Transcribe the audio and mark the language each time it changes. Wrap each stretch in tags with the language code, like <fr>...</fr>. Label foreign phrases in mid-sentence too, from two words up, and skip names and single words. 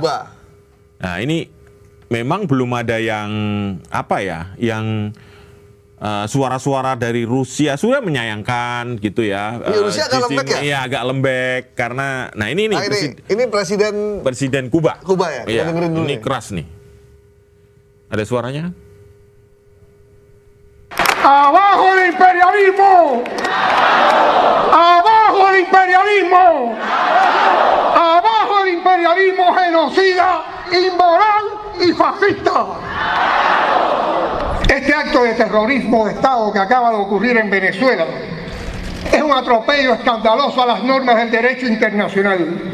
<id>Nah, ini memang belum ada yang yang suara-suara dari Rusia sudah menyayangkan gitu ya. Rusia agak lembek ya? Iya, agak lembek karena ini Presiden Kuba. Kuba ya? Iya, ini keras nih. Ada suaranya?</id> <es>¡Abajo el imperialismo! ¡Abajo el imperialismo! ¡Abajo el imperialismo genocida, inmoral y fascista! Este acto de terrorismo de Estado que acaba de ocurrir en Venezuela es un atropello escandaloso a las normas del derecho internacional.</es>